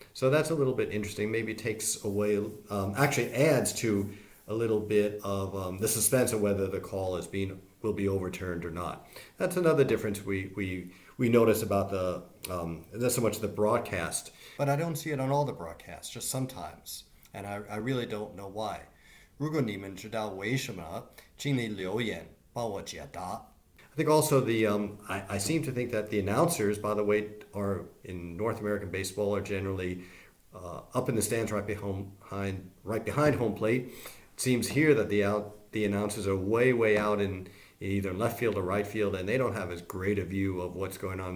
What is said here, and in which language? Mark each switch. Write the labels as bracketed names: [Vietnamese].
[English] So that's a little bit interesting. Maybe takes away, actually adds to a little bit of the suspense of whether the call will be overturned or not. That's another difference we notice about not so much the broadcast, but I don't see it on all the broadcasts, just sometimes, and I really don't know why. [Chinese] 如果你们知道为什么，请你留言帮我解答。 [English] I think also I seem to think that the announcers, by the way, are in North American baseball are generally up in the stands right behind home plate. It seems here that the announcers are way out in either left field or right field, and they don't have as great a view of what's going on.